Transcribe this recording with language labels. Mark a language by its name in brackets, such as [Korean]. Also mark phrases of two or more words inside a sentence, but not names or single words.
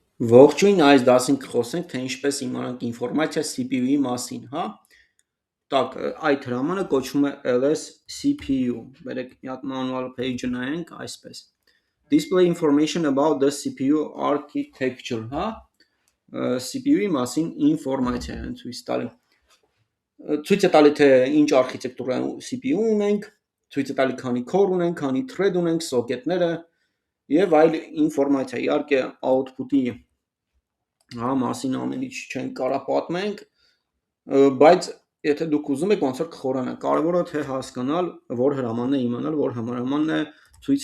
[Armenian] Ողջույն, այս դասին կխոսենք, թե ինչպես իմանանք ինֆորմացիա CPU-ի մասին, հա։ Так, այդ հրամանը կոչվում է ls CPU։ Բերեք մի հատ [English] manual page- [Armenian] ը նայենք, այսպես։ [English] Display information about the CPU architecture, [Armenian] հա։ CPU-ի մասին ինֆորմացիա են ցույց տալի։ Ցույց է տալի, թե ինչ արխիտեկտուրայում CPU ունենք, ցույց է տալի քանի core ունենք, քանի thread ունենք, սոկետները եւ այլ ինֆորմացիա։ Իհարկե, output-ի հա մասին ամեն ինչ չենք կարող պատմենք, բայց եթե դուք ուզում եք ոնց որ կխորանաք, կարևորը թե հասկանալ, որ հրամանն է իմանալ, որ հրամանն է ցույց